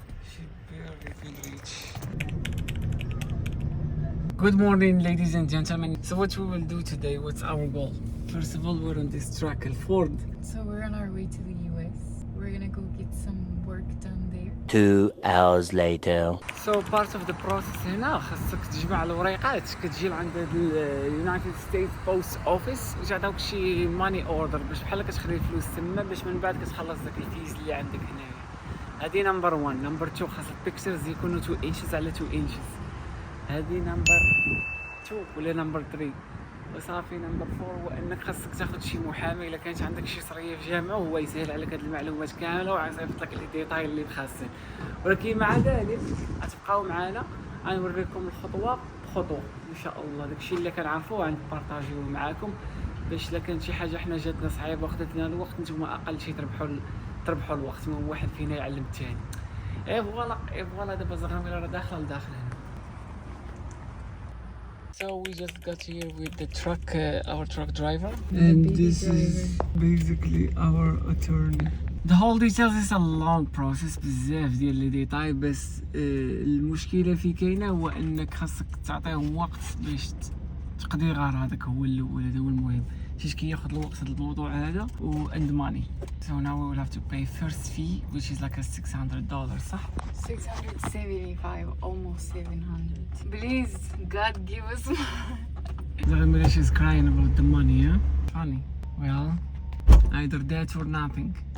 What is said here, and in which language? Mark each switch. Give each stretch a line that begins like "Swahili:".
English: She barely can reach. Good morning, ladies and gentlemen. So what we will do today, what's our goal? First of all, we're on this truck, Ford. So we're on our way to the US. We're gonna go get some work done there. 2 hours later. So part of the process
Arabic: هنا خاصك تجمع الوريقات كتجي لعند اليونايتد ستيتس بوست اوفيس وتعطيوك شي ماني اوردر باش بحال كتخلي الفلوس تما باش من بعد كتخلص داك الفيز اللي عندك هنايا. هادي نمبر 1. نمبر 2 خاص البيكتشرز يكونوا 2 انشز على 2 انشز. هادي نمبر 2 ولا نمبر 3. وصافي نمبر 4 هو انك خاصك تاخذ شي محامي الا كانت عندك شي صريه في جامعه وهو يسهل عليك هاد المعلومات كامله ويصيفط لك لي ديتاي اللي خاصين. ولكن مع ذلك غتبقاو معنا غنوريكم الخطوه بخطوه ان شاء الله. داكشي اللي كنعرفوه غنبارطاجيوه معاكم باش الا كانت شي حاجه حنا جاتنا صعيبه وخدت لنا الوقت نتوما اقل شي تربحوا الوقت من واحد فينا يعلم الثاني. اي فوالا دابا زغرميله راه داخله لداخل هنا.
English: So we just got here with the truck, our truck driver, and this is basically our attorney. The whole details is a long process
Arabic: بزاف ديال لي ديتاي بس المشكله في كاينه هو انك خاصك تعطيهم وقت باش تقضي غرضك هو الاول. هذا هو المهم حيت كياخذ الوقت هذا الموضوع هذا و
English: and money. So now we will have to pay first fee which is like a $600
Arabic: صح؟
English: 675, almost 700. Please, God give us Zaghamira, she's crying about the money, huh? Funny. Well, either that or nothing.